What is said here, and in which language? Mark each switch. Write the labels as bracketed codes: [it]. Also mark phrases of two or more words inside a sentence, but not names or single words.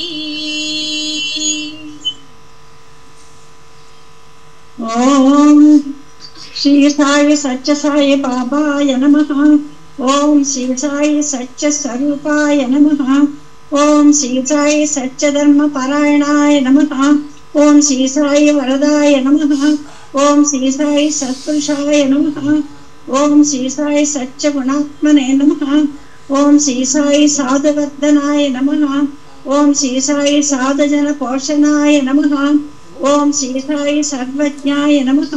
[sa] ओम श्री साई सच्च साई बाबाय नमः। ओम श्री साई सच्च स्वरूपाय नमः। ओम श्री साई सच्च धर्म परायणाय नमः। ओम श्री साई वरदाय नमः। ఓం శ్రీ సాయి సత్పురుషాయ నమః. ఓం శ్రీ సాయి సత్యగుణాత్మనే నమః. ఓం శ్రీ సాయి సాధువర్ధనాయ నమః. ఓం శ్రీ సాయి సాధుజన పోషణాయ నమః. ఓం శ్రీ సాయి సర్వజ్ఞాయ నమః.